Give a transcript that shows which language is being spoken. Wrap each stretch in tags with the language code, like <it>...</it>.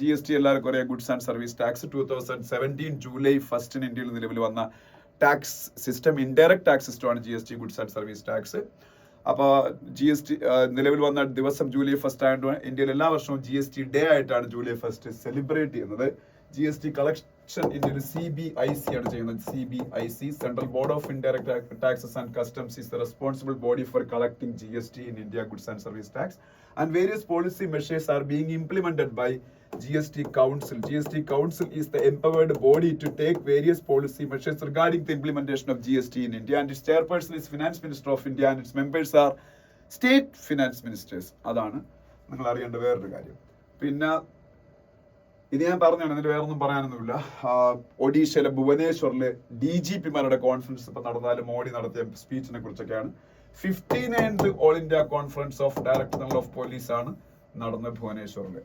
<ml>GST എല്ലാവർക്കും അറിയാം, goods and service tax. 2017 July 1 ഇന്ത്യയിൽ നിലവിൽ വന്ന ടാക്സ് സിസ്റ്റം, ഇൻഡയറക്ട് ടാക്സ് സിസ്റ്റമാണ് GST, goods and service tax. അപ്പോൾ GST നിലവിൽ വന്ന ദിവസം ജൂലൈ 1 ആയതുകൊണ്ട് ഇന്ത്യയിൽ എല്ലാ വർഷവും GST ഡേ ആയിട്ടാണ് ജൂലൈ 1 സെലിബ്രേറ്റ് ചെയ്യുന്നത്. GST കളക്ഷൻ ഇന്ത്യയിൽ CBIC ആണ് ചെയ്യുന്നത്.</ml> <en>CBIC, Central Board of Indirect Taxes and Customs, is the responsible body for collecting GST in India goods and service tax, and various policy measures are being implemented by GST Council. GST Council is the empowered body to take various policy measures regarding the implementation of GST in India, and its chairperson is Finance Minister of India and its members are state finance ministers.</en> <ml>അതാണ് നിങ്ങൾ അറിയേണ്ട വേറൊരു കാര്യം. പിന്നെ ഇത് ഞാൻ പറഞ്ഞാണ്, ഇതിൽ വേറൊന്നും പറയാനൊന്നുമില്ല. ഒഡീഷയിലെ ഭുവനേശ്വറിലെ DGPമാരുടെ കോൺഫറൻസ് ഇപ്പൊ നടന്നാലും മോഡി നടത്തിയ സ്പീച്ചിനെ കുറിച്ചൊക്കെയാണ്. 59th all India conference of director general of police ആണ് നടന്നത് ഭുവനേശ്വറിൽ.</ml>